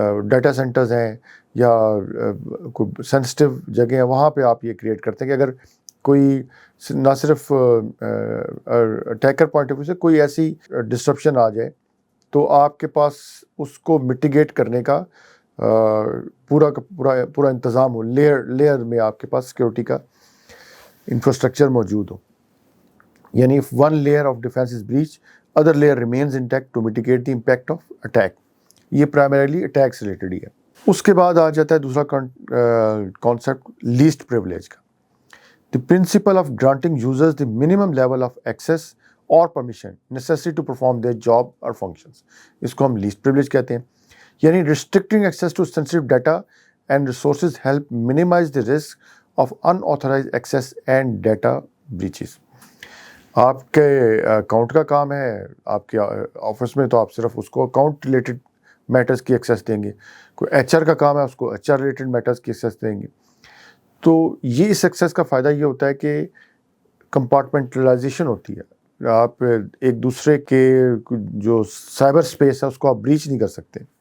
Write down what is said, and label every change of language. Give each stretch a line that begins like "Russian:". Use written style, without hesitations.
Urdu: Data centres ہیں یا کوئی سینسٹیو جگہ ہیں وہاں پہ آپ یہ کریٹ کرتے ہیں کہ اگر کوئی نہ صرف اٹیکر پوائنٹ آف ویو سے کوئی ایسی ڈسٹرپشن آ جائے تو آپ کے پاس اس کو مٹیگیٹ کرنے کا پورا انتظام ہو, لیئر میں آپ کے پاس سیکورٹی کا انفراسٹرکچر موجود ہو.
English: یعنی if one layer of defense is breached, other layer remains intact to mitigate the impact of attack.
Urdu: یہ primarily attacks related ہی ہے. اس کے بعد آ جاتا ہے دوسرا کانسیپٹ لیسٹ پریولیج کا.
English: The principle of granting users the minimum level of access or permission necessary to perform their job or functions.
Urdu: اس کو ہم لیسٹ پریولیج کہتے ہیں.
English: یعنی restricting access to sensitive data and resources help minimize the risk of unauthorized access and data breaches.
Urdu: آپ کے account کا کام ہے آپ کے آفس میں تو آپ صرف اس کو اکاؤنٹ ریلیٹڈ میٹرز کی ایکسیس دیں گے. کوئی ایچ آر کا کام ہے اس کو ایچ آر ریلیٹڈ میٹرز کی ایکسیس دیں گے. تو یہ اس ایکسیس کا فائدہ یہ ہوتا ہے کہ کمپارٹمنٹلائزیشن ہوتی ہے. آپ ایک دوسرے کے جو سائبر اسپیس ہے اس کو آپ بریچ نہیں کر سکتے.